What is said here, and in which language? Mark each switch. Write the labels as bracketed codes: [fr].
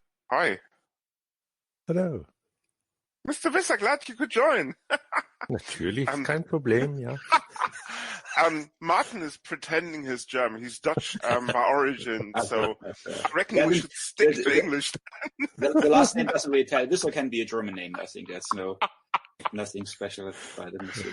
[en] Hi. Hello. Mr. Visser, glad you could join. [de] Natürlich, kein Problem, ja. [en] Martin is pretending he's German. He's Dutch by origin, so I reckon we should stick to English. The last name doesn't really tell. This can be a German name. I think that's nothing special about it.